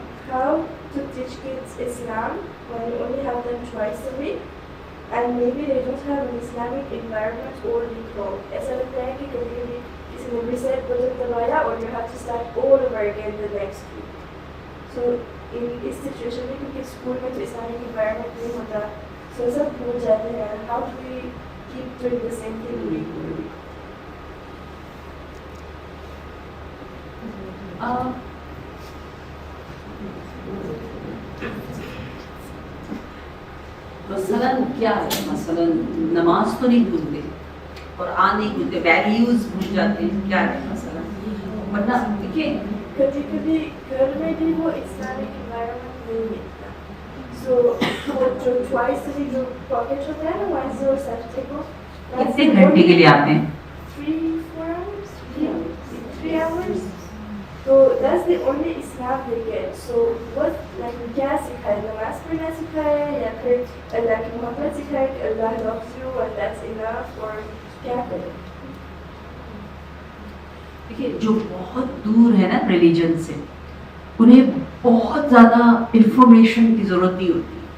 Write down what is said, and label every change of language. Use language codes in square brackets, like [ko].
[en] how to teach kids Islam when you only have them twice a week and maybe they don't have an Islamic environment already formed. [hi] ऐसा लगता है कि कभी-कभी किसी ने reset project करवाया और [en] you have to start all over again the next week. So in [hi] इस situation में क्योंकि स्कूल में तो Islamic environment नहीं होता, so सब भूल जाते हैं. [en] How do we keep doing the same thing week by week? [hi] मसलन क्या है, मसलन नमाज तो नहीं भूलते और नहीं भूलते, वैल्यूज भूल जाते हैं, क्या है मसलन? वरना देखिए कभी-कभी घर में भी वो इस्लामिक एनवायरनमेंट नहीं मिलता. So वो जो twice a week जो पॉकेट होता है ना Wednesday और Saturday को कितने घंटे के लिए आते हैं? [en] 3-4 hours, 3 hours. So that's the only Islam they get. So what like [hi] क्या सिखाए, नमाज पढ़ना सिखाए या फिर अल्लाह की मोहब्बत सिखाए कि [en] Allah loves you and that's enough, or [hi] क्या करें? देखिए जो बहुत दूर है ना रिलीजन से, उन्हें बहुत ज़्यादा इंफॉर्मेशन की ज़रूरत नहीं होती.